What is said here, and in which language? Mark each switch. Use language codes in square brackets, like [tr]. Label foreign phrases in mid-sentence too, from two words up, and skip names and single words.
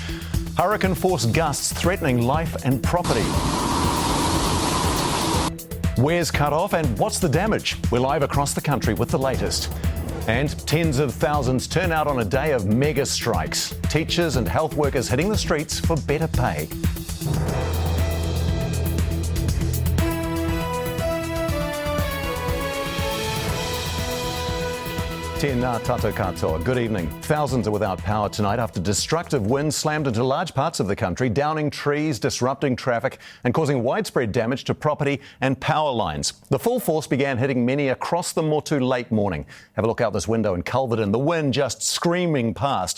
[en] Hurricane-force gusts threatening life and property. Where's cut off and what's the damage? We're live across the country with the latest. And tens of thousands turn out on a day of mega strikes. Teachers and health workers hitting the streets for better pay. [mi] Tēnā tātou katoa. [en] Good evening. Thousands are without power tonight after destructive winds slammed into large parts of the country, downing trees, disrupting traffic and causing widespread damage to property and power lines. The full force began hitting many across the Motu late morning. Have a look out this window in Culverton, the wind just screaming past.